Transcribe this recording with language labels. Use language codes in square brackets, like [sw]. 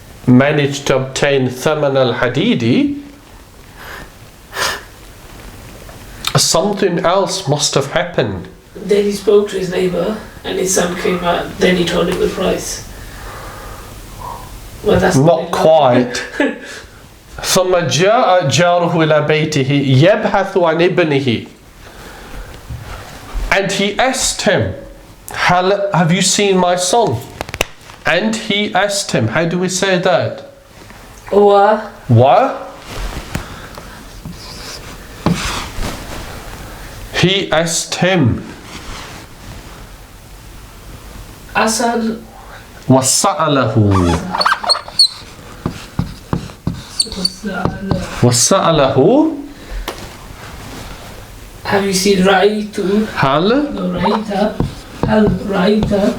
[en] managed to obtain [ar] ثمن الحديد. [en] Something else must have happened. Then he spoke to his neighbour and his son came out. Then he told him the price. Well, that's Not quite. [ar] ثم جاء جاره إلى بيته يبحث عن ابنه. [en] And he asked him, have you seen my son? And he asked him, how do we say that? Or What? He asked him. Asad [ar] وسأله. وسأله. [en] Have you seen [ar] رأيت هل [en] no [ar] رأيت هل رأيت